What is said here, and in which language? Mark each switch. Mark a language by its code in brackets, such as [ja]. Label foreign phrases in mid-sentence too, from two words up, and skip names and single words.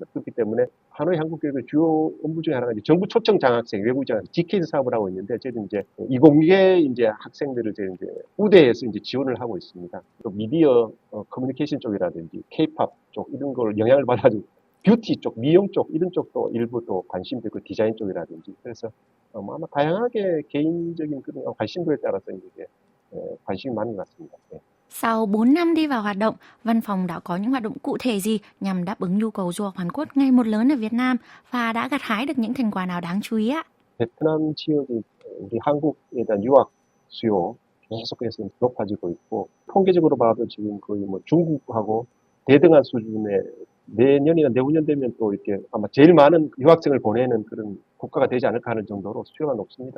[ko] 그렇기 때문에 하노이 한국교육의 주요 업무 중에 하나가 이제 정부 초청 장학생, 외국 장학생, GK 사업을 하고 있는데, 저희는 이제 이공계 이제 학생들을 이제 우대해서 이제 지원을 하고 있습니다. 또 미디어, 커뮤니케이션 쪽이라든지, K-팝 쪽 이런 걸 영향을 받아가지고 뷰티 쪽, 미용 쪽 이런 쪽도 일부 또 관심도 있고 디자인 쪽이라든지 그래서 아마 다양하게 개인적인 그런 관심도에 따라서 이제 관심이 많은 것 같습니다. 네. [vi] Sau 4 năm đi vào hoạt động, văn phòng đã có những hoạt động cụ thể gì nhằm đáp ứng nhu cầu du học Hàn Quốc ngày một lớn ở Việt Nam và đã gặt hái được những thành quả nào đáng chú ý ạ? [ko] 베트남 지역이 우리 한국에 대한 유학 수요 계속해서 높아지고 있고 통계적으로 봐도 지금 거의 뭐 중국하고 대등한 수준의 내년이나 내후년 되면 또 이렇게 아마 제일 많은 유학생을 보내는 그런 국가가 되지 않을까 하는 정도로 수요가 높습니다.